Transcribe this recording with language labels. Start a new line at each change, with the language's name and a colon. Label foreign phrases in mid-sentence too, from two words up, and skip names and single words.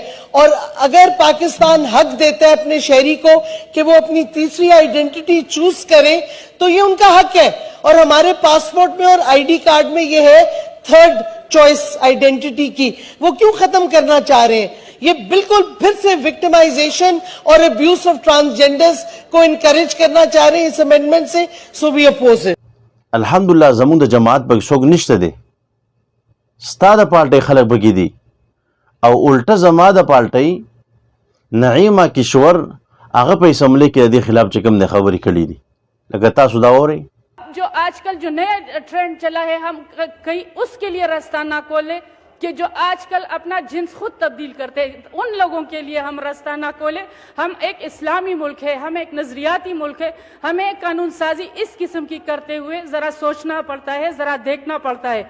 Urdu: اور اگر پاکستان حق دیتا ہے اپنے شہری کو کہ وہ اپنی تیسری
English: identity choose
Urdu: کریں تو یہ ان کا حق ہے. اور ہمارے پاسپورٹ میں اور آئی ڈی کارڈ میں یہ ہے
English: third choice
Urdu: آئیڈینٹی کی، وہ کیوں ختم کرنا چاہ رہے ہیں؟ یہ بالکل پھر سے وکٹمائزیشن اور
English: abuse of transgenders
Urdu: کو انکریج کرنا چاہ رہے ہیں اس امینڈمنٹ سے.
English: so we oppose it.
Pashto: الحمدلله زمونږ د جماعت پکې څوک نشته دی، ستا د پارټۍ خلک پکې دي او الټه زما د پارټۍ نعیمه کشور هغه په اسمبلی کې د دې خلاف چې کوم د خبرې کړي دي. لکه تاسو دا اورئ
Urdu: جو آج کل جو نیا ٹرینڈ چلا ہے ہم کہیں اس کے لیے راستہ نہ کھولیں کہ جو آج کل اپنا جنس خود تبدیل کرتے ہیں، ان لوگوں کے لیے ہم راستہ نہ کھولیں۔ ہم ایک اسلامی ملک ہے، ہم ایک نظریاتی ملک ہے، ہمیں قانون سازی اس قسم کی کرتے ہوئے ذرا سوچنا پڑتا ہے، ذرا دیکھنا پڑتا ہے۔